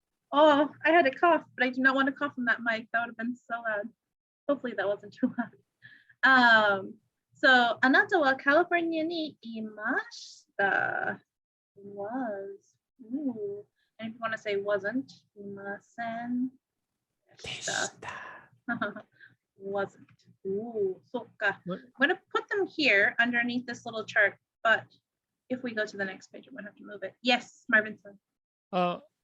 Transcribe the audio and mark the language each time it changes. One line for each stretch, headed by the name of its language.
English: Oh, I had a cough, but I do not want to cough on that mic. That would have been so loud. Hopefully that wasn't too loud.
Japanese: So あなたはカリフォルニアにいました。
English: Was. Ooh. And if you want to say wasn't,
Japanese: いませんでした。
English: Wasn't. Ooh,
Japanese: そっか。
English: I'm going to put them here underneath this little chart, but if we go to the next page, I'm going to have to move it. Yes, Marvin-san.